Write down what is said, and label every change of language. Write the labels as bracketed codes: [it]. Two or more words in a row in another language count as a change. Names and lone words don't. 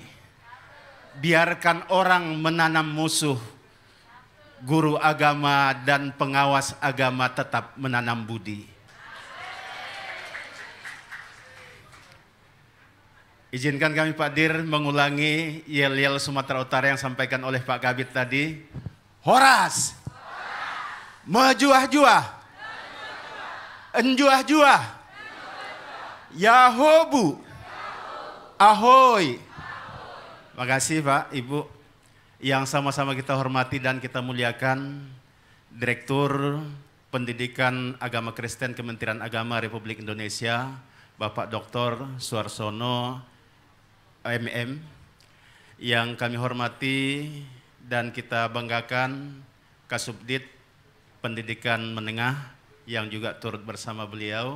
[id] Biarkan orang menanam musuh, guru agama dan pengawas agama tetap menanam budi. Izinkan kami Pak Dir mengulangi yel-yel Sumatera Utara yang disampaikan oleh Pak Kabid tadi. Horas, [btx] mejuah-juah, enjuah-juah, yahobu, ahoy. [id] Makasih Pak, Ibu, yang sama-sama kita hormati dan kita muliakan Direktur Pendidikan Agama Kristen Kementerian Agama Republik Indonesia, Bapak Dr. Suarsono MM, yang kami hormati dan kita banggakan Kasubdit Pendidikan Menengah yang juga turut bersama beliau.